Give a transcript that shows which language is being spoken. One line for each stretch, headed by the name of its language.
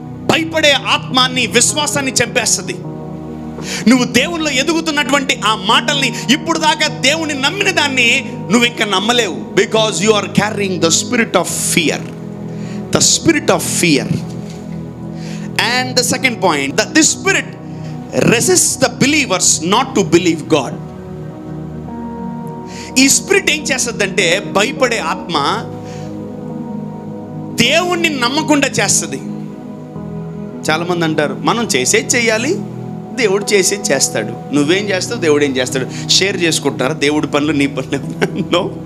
Telugu: భయపడే ఆత్మాన్ని, విశ్వాసాన్ని చంపేస్తుంది. నువ్వు దేవుల్లో ఎదుగుతున్నటువంటి ఆ మాటల్ని, ఇప్పుడు దాకా దేవుని నమ్మిన దాన్ని నువ్వు ఇంకా నమ్మలేవు.
English: Because you are carrying the spirit of fear. The spirit of fear. And the second point, that this spirit resists the believers not to believe God.
Telugu: ఈ స్పిరిట్ ఏం చేస్తుందంటే, భయపడే ఆత్మ దేవుణ్ణి నమ్మకుండా చేస్తుంది. చాలామంది అంటారు, మనం చేసేది చెయ్యాలి, దేవుడు చేసేది చేస్తాడు. నువ్వేం చేస్తావు, దేవుడు ఏం చేస్తాడు? షేర్ చేసుకుంటారా దేవుడి పనులు నీ పనులు? నో.